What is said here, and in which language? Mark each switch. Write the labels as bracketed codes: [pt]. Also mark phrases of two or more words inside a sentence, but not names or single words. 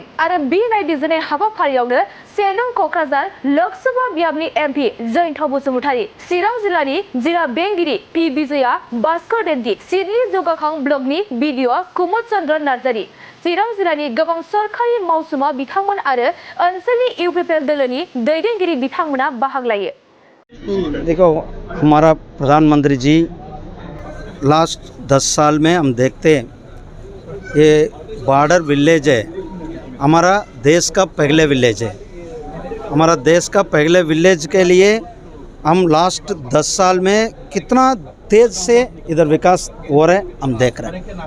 [brx] आरो बे नायबिजिरनाय हाबाफारियावनो 1 नं क'क्राझार लोकसभा बियाबनि MP जयन्त बसुमतारी, चिरां जिल्लानि जिल्ला बेंगिरि P विजया भास्कर रेड्डी, सिडनी जौगाखां ब्लकनि BDO कुमुद चन्द्र नार्जारी, चिरां जिल्लानि गोबां सरकारि मावसुमा बिथांमोन आरो ओनसोलनि UPPL दलोनि दैदेनगिरि बिथांमोना बाहागो लायो। [hi] देखो, हमारा प्रधानमंत्री जी लास्ट 10 साल में हम देखते हैं ये [en] border village [hi] है, हमारा देश का पहले विलेज है। हमारा देश का पहले विलेज के लिए हम लास्ट 10 साल में कितना तेज़ से इधर विकास हो रहा है हम देख रहे हैं।